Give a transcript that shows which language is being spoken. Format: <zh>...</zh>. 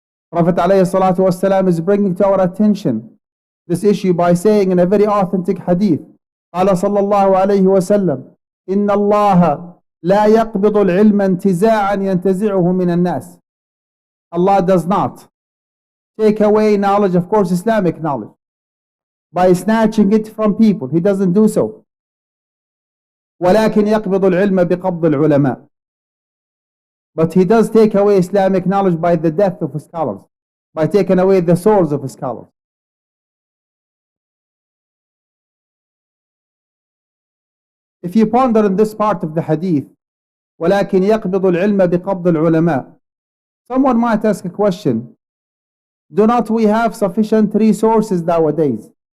<en>Prophet ﷺ is bringing to our attention this issue by saying in a very authentic hadith,</en> <ar>قال صلى الله عليه وسلم إن الله لا يقبض العلم انتزاعا ينتزعه من الناس.</ar> <en>Allah does not take away knowledge, of course Islamic knowledge, by snatching it from people. He doesn't do so.</en> <ar>ولكن يقبض العلم بقبض العلماء.</ar> <en>But he does take away Islamic knowledge by the death of scholars, by taking away the souls of scholars. If you ponder in this part of the hadith,</en> <ar>ولكن يقبض العلم بقبض العلماء,</ar> <en>someone might ask a question, do not we have sufficient resources nowadays?</en>